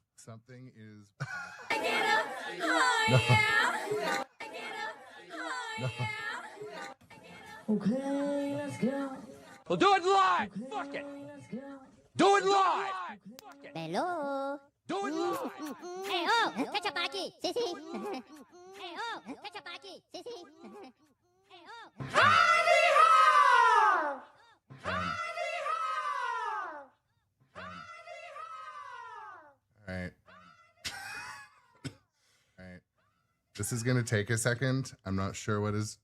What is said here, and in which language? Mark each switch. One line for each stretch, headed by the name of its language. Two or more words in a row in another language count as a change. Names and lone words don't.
English: Something is backfeeding. Oh yeah. No. Okay, let's go. We'll do it live. Okay, Fuck it. let's go. Do it live. Fuck it. Hello. Do it live. Hey, oh, catch up
Spanish: aquí. Sí, sí.
English: Hey, oh, catch up
Spanish: aquí. Sí, sí.
English: Hey, oh. All right. All right. This is gonna take a second. I'm not sure what is.